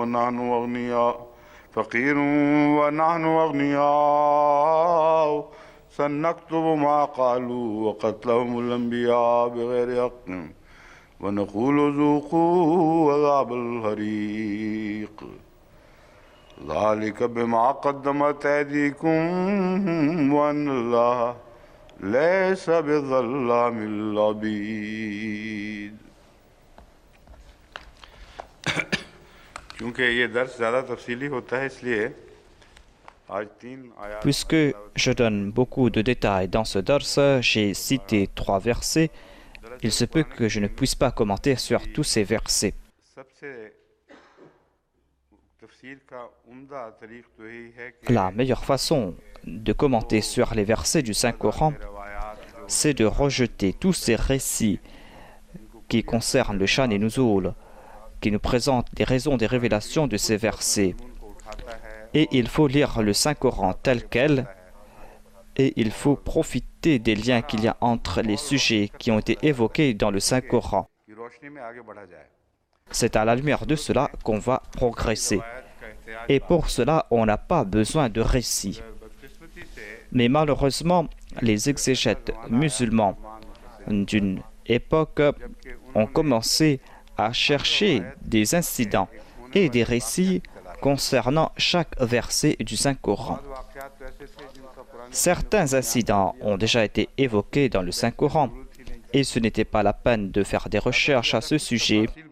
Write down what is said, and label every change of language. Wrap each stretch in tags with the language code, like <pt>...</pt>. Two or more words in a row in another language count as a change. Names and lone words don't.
<ar>ونحن أغنياء سنكتب ما قالوا وقتلهم الأنبياء بغير حق ونقول ذوقوا عذاب الحريق ذلك بما قدمت أيديكم وأن الله ليس بظلام للعبيد।</ar> <ur>کیونکہ یہ درس زیادہ تفصیلی ہوتا ہے اس لیے آج 3 آیت.</ur> <fr>Puisque je donne beaucoup de détails dans ce dars, j'ai cité 3 versets. Il se peut que je ne puisse pas commenter sur tous ces versets.</fr> <ur>سب سے تفسیر کا عمدہ طریق تو یہی ہے کہ</ur> <fr>La meilleure façon de commenter sur les versets du Saint-Coran, c'est de rejeter tous ces récits qui concernent le Shan et Nuzul, qui nous présentent les raisons des révélations de ces versets. Et il faut lire le Saint-Coran tel quel, et il faut profiter des liens qu'il y a entre les sujets qui ont été évoqués dans le Saint-Coran.</fr> <ur>کہ روشنی میں آگے بڑھا جائے.</ur> <fr>C'est à la lumière de cela qu'on va progresser. Et pour cela, on n'a pas besoin de récits.</fr> <ur>بدقسمتی سے</ur> <fr>Mais malheureusement, les exégètes musulmans d'une époque ont commencé à chercher des incidents et des récits concernant chaque verset du Saint-Coran. Certains incidents ont déjà été évoqués dans le Saint-Coran et ce n'était pas la peine de faire des recherches à ce sujet.</fr>